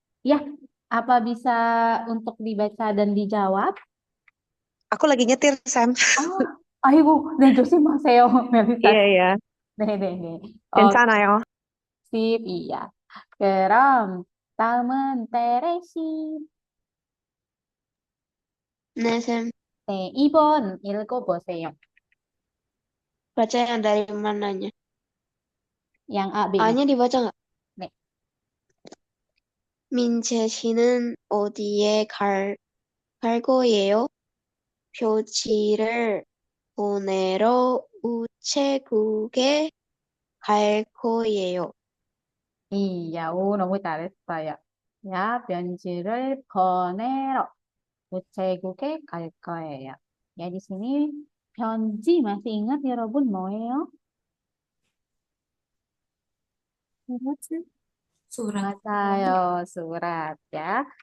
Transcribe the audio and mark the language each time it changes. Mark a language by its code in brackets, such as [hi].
[id] Ya, apa bisa untuk dibaca dan dijawab? Aku lagi nyetir, Sam. [ko] Oh, 아이고, 네, 조심하세요, 멜리사 [id] Iya, [ko] 씨. [id] iya. [ko] 네네네. 괜찮아요. [id] sip, iya. [ko] 그럼 다음은 테레 씨. [id] Nah, Sam, [ko] 네, 2번 읽어보세요. [id] baca yang dari mananya? yang A, B-nya. A-nya dibaca nggak? [ko] 네. 민채 씨는 어디에 갈 거예요? 표지를 보내러 우체국에 갈 거예요. Iya, 너무 잘했어요. 야, 편지를 보내러 우체국에 갈 거예요. [id] Ya, di sini 편지 masih ingat ya, Robun, [ko] 뭐예요? 뭐지? [id] Surat. 맞아요, surat ya.